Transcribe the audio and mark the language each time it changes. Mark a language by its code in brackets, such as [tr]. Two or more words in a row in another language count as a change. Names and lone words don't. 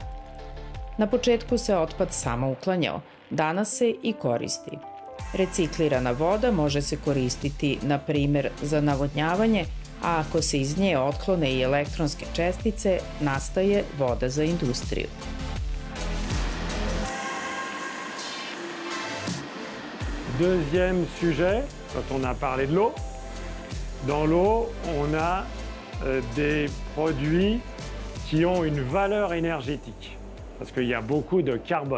[sr] Na početku se otpad samo uklanjao, danas se i koristi. Reciklirana voda može se koristiti, na primer, za navodnjavanje, a ako se iz nje otklone i elektronske čestice, nastaje voda za industriju. [fr] Deuxième sujet, quand on a parlé de l'eau, dans l'eau, on a des produits qui ont une valeur énergétique, parce qu'il y a beaucoup de carbone.